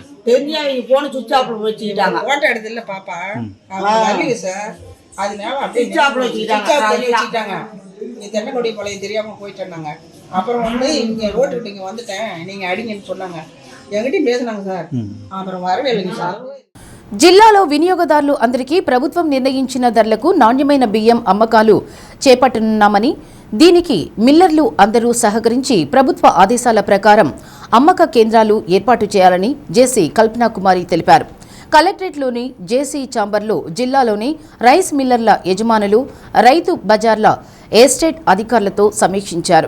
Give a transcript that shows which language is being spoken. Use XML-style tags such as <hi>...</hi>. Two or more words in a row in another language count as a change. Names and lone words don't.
<ta>தெரிஞ்சா இவங்க போன</ta> <en>switch off</en> <ta>வச்சுக்கிட்டாங்க. ஓட்ட எடுத்து இல்லை பாப்பா சார், அதனால அப்படியே</ta> <en>switch off</en> <ta>வச்சுக்கிட்டாங்க. தென்னக்குடி பழைய தெரியாமல் போயிட்டேன்னாங்க. அப்புறம் இங்கே ரோட்டுக்கிட்ட இங்கே வந்துட்டேன், நீங்கள் அடிங்கன்னு சொன்னாங்க. என்கிட்டயும் பேசினாங்க சார். அப்புறம் வரவே இல்லைங்க சார்.</ta> <te>జిల్లాలో వినియోగదారులు అందరికీ ప్రభుత్వం నిర్ణయించిన ధరలకు నాణ్యమైన బియ్యం అమ్మకాలు చేపట్టనున్నామని, దీనికి మిల్లర్లు అందరూ సహకరించి ప్రభుత్వ ఆదేశాల ప్రకారం అమ్మక కేంద్రాలు ఏర్పాటు చేయాలని జేసీ కల్పనా కుమారి తెలిపారు. కలెక్టరేట్లోని జేసీ ఛాంబర్లో జిల్లాలోని</te> <en>rice millers</en> <te>యజమానులు, రైతు బజార్ల ఎస్టేట్ అధికారులతో సమీక్షించారు.</te>